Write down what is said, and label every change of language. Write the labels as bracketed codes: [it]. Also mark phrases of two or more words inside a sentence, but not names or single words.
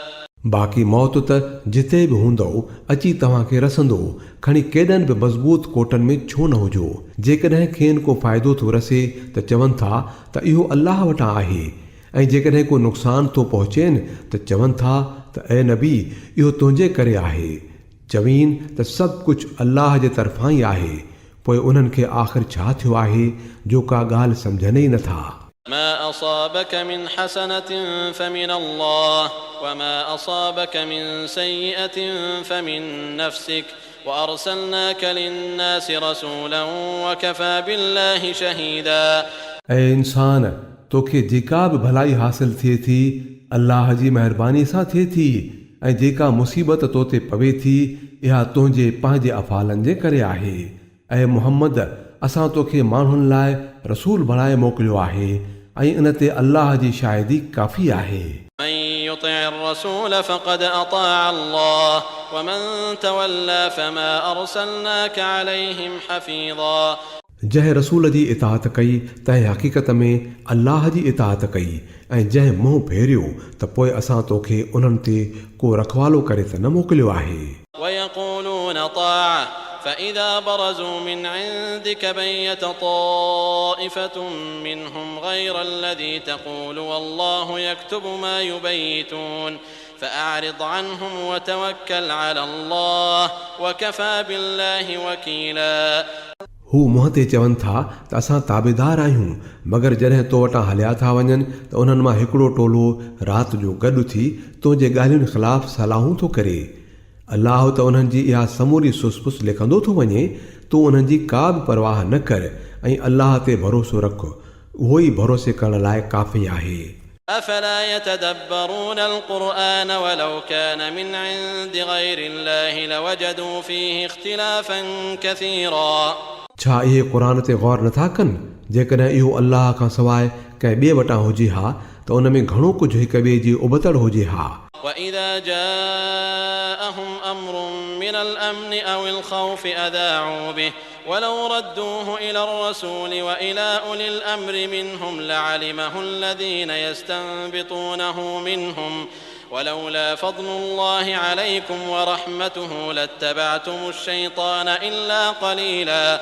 [sd] बाक़ी मौत त जिते बि हूंदो अची तव्हांखे रसंदो, खणी केॾनि बि मज़बूत कोटनि में छो न हुजो। जेकॾहिं खेनि को फ़ाइदो थो रसे त चवनि था त इहो अल्लाह वटां आहे ऐं जेकॾहिं को नुक़सानु थो पहुचेनि त चवनि था त ऐं नबी इहो तुंहिंजे करे आहे। चवीन त सभु कुझु अल्लाह जे तरफ़ां ई आहे, पोइ उन्हनि खे आख़िर छा थियो आहे जो का ॻाल्हि सम्झनि ई नथा। [ar] ما أصابك من حسنة فمن الله وما أصابك من سيئة فمن نفسك وأرسلناك للناس رسولا وكفى بالله شهيدا। [sd] ऐं इंसान तोखे जेका बि भलाई हासिल थिए थी अल्लाह जी महिरबानी सां थिए थी ऐं जेका मुसीबत तो ते पवे थी इहा तुंहिंजे पंहिंजे अफ़ालनि जे करे आहे। ऐं मुहम्मद असां तोखे माण्हुनि लाइ रसूल बणाए मोकिलियो आहे ऐं इन ते अल्लाह जी शाहिदी काफ़ी आहे। [ar] من يطع الرسول فقد أطاع الله ومن تولى فما أرسلناك عليهم حفيظا। [sd] जंहिं रसूल जी इताअत कई तंहिं हक़ीक़त में अल्लाह जी इताअत कई ऐं जंहिं मुंहुं फेरियो त पोइ असां तोखे उन्हनि ते को रखवालो करे त न मोकिलियो आहे। [ar] ويقولون طاعة فإذا برزوا من عندك بيت طائفة منهم غير الذي تقول والله يكتب ما يبيتون فأعرض عنهم وتوكل على الله وكفى بالله وكيلا। [sd] हू मुंहं ते चवनि था त असां ताबेदार आहियूं, मगर जॾहिं तो वटां हलिया था वञनि त उन्हनि मां हिकिड़ो टोलो राति जो गॾु थी तुंहिंजे ॻाल्हियुनि ख़िलाफ़ सलाहूं थो करे। अल्लाह त उन्हनि जी इहा समूरी सुसपुस लिखंदो थो वञे, तूं उन्हनि जी का बि परवाह न कर ऐं अल्लाह ते भरोसो रख, उहो ई भरोसे करण लाइ काफ़ी आहे। [ar] أفلا يتدبرون القرآن ولو كان من عند غير الله لوجدوا فيه اختلافا كثيرا। [sd] छा इहे क़ुर ते गौर नथा कनि? जेकॾहिं इहो अल्लाह खां सवाइ कंहिं ॿिए वटां हुजे हा त उन में घणो कुझु हिक ॿिए जी उबतड़ हुजे हा। [ar] وإذا جاءهم أمر من الأمن أو الخوف أذاعوا به ولو ردوه إلى الرسول وإلى أولي الأمر منهم لعلمه الذين يستنبطونه منهم ولولا فضل الله عليكم ورحمته لاتبعتم الشيطان إلا قليلا.